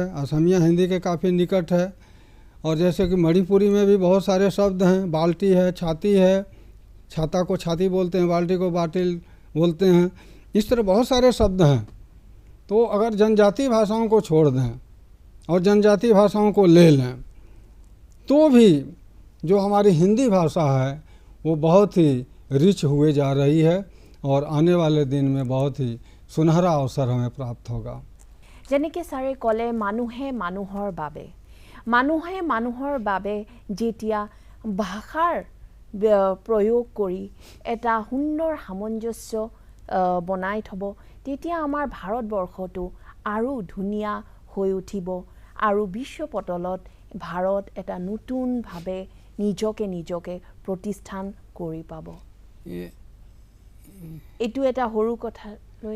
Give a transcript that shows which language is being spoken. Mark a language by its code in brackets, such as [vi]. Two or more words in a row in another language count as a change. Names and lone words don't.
[hi] असमिया हिंदी के काफ़ी निकट है और जैसे कि मणिपुरी में भी बहुत सारे शब्द हैं बाल्टी है छाती है छाता को छाती बोलते हैं बाल्टी को बाटिल बोलते हैं इस तरह बहुत सारे शब्द हैं तो अगर जनजाति भाषाओं को छोड़ दें और जनजाति भाषाओं को ले लें तो भी जो हमारी हिंदी भाषा है वो बहुत ही रिच हुए जा रही है और आने वाले दिन में बहुत ही सुनहरा अवसर हमें प्राप्त होगा [as] যেনেকৈ ছাৰে ক'লে মানুহে মানুহৰ বাবে যেতিয়া ভাষাৰ প্ৰয়োগ কৰি এটা সুন্দৰ সামঞ্জস্য বনাই থব তেতিয়া আমাৰ ভাৰতবৰ্ষটো আৰু ধুনীয়া হৈ উঠিব আৰু বিশ্বপটলত ভাৰত এটা নতুনভাৱে নিজকে প্ৰতিষ্ঠান কৰি পাব এইটো এটা সৰু কথা লৈ